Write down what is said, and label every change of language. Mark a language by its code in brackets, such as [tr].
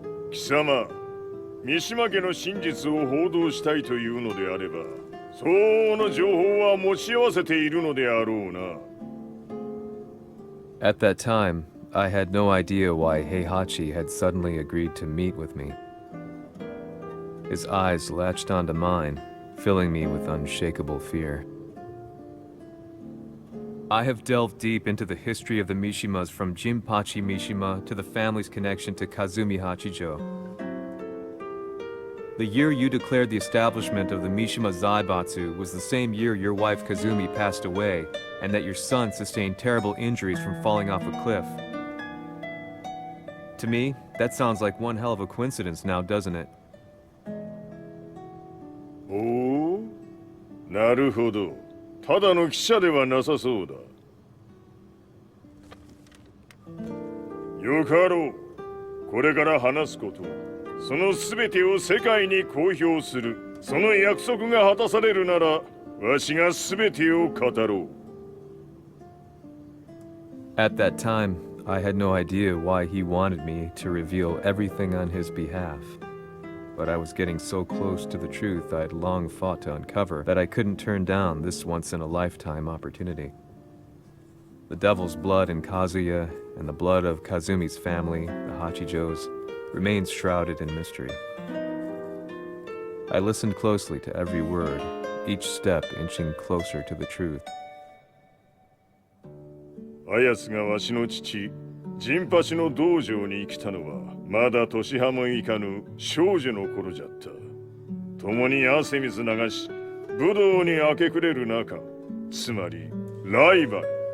[ja] Kisama, 三島家の真実を報道したいというのであれば、相応の情報は持ち合わせているのであろうな。 [en] At that time, I had no idea why Heihachi had suddenly agreed to meet with me. His eyes latched onto mine, filling me with unshakable fear. I have delved deep into the history of the Mishimas from Jinpachi Mishima to the family's connection to Kazumi Hachijo. The year you declared the establishment of the Mishima Zaibatsu was the same year your wife Kazumi passed away, and that your son sustained terrible injuries from falling off a cliff. To me, that sounds like one hell of a coincidence now, doesn't it? [ja] おお、なるほど。ただの記者ではなさそうだ。よかろう。これから話すこと、その全てを世界に公表する。その約束が果たされるならわしが全てを語ろう。 [en] At that time, I had no idea why he wanted me to reveal everything on his behalf. But I was getting so close to the truth I had long fought to uncover that I couldn't turn down this once-in-a-lifetime opportunity. The devil's blood in Kazuya and the blood of Kazumi's family, the Hachijos, remains shrouded in mystery. I listened closely to every word, each step inching closer to the truth. [ja] あやつがわしの父、ジンパシの道場に来たのはまだ年端もいかぬ少女の頃じゃった。共に汗水流し、武道に明け暮れる中、つまりライバル。